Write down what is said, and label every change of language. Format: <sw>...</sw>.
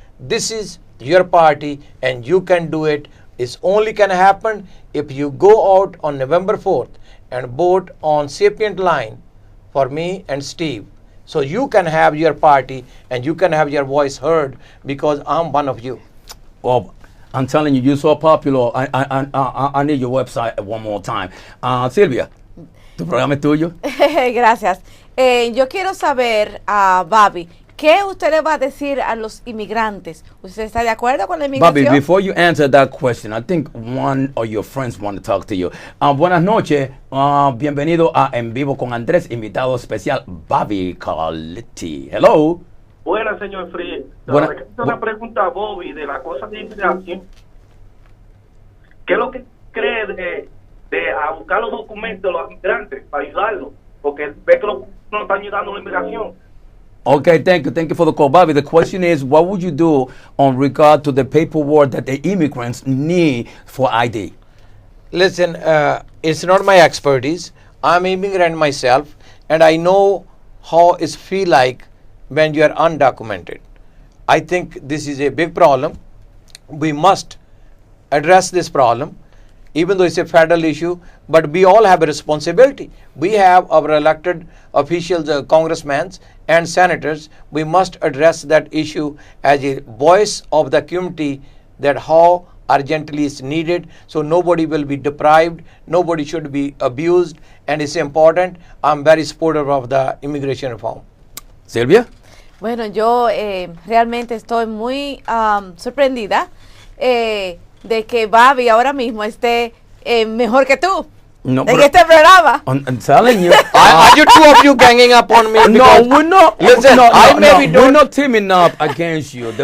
<en>This is your party and you can do it. It's only can happen if you go out on November 4th and vote on Sapient line for me and Steve. So you can have your party and you can have your voice heard because I'm one of you. Well, I'm telling you, you're so popular. I need your website one more time.</en> <es>Sylvia, tu programa es tuyo. Gracias. Yo quiero saber, Bobby, ¿qué usted le va a decir a los inmigrantes? ¿Usted está de acuerdo con la inmigración?</es> <en>Bobby, before you answer that question, I think one of your friends want to talk to you.</en> <es>Buenas noches, bienvenido a En Vivo con Andrés, invitado especial, Bobby Kalotee.</es> <en>Hello.</en> <es>Buenas, señor Free. Una pregunta a Bobby de la cosa de inmigración. ¿Qué es lo que cree de a buscar los documentos de los inmigrantes para ayudarlos? Porque ve que no están ayudando a la inmigración.</es> <en>Okay, thank you for the call, Bobby. The question is, what would you do on regard to the paperwork that the immigrants need for ID? Listen, it's not my expertise. I'm immigrant myself, and I know how it feel like when you are undocumented. I think this is a big problem. We must address this problem, even though it's a federal issue, but we all have a responsibility. We have our elected officials, congressmen and senators. We must address that issue as a voice of the community that how urgently is needed, so nobody will be deprived, nobody should be abused, and it's important. I'm very supportive of the immigration reform. Sylvia?</en> <es>Bueno, yo realmente estoy muy sorprendida de que Bobby ahora mismo esté mejor que tú No, en este programa.</es> <en>I'm telling you. Are you two of you ganging up on me? No, we're not. Listen, we're not teaming up against you.</en>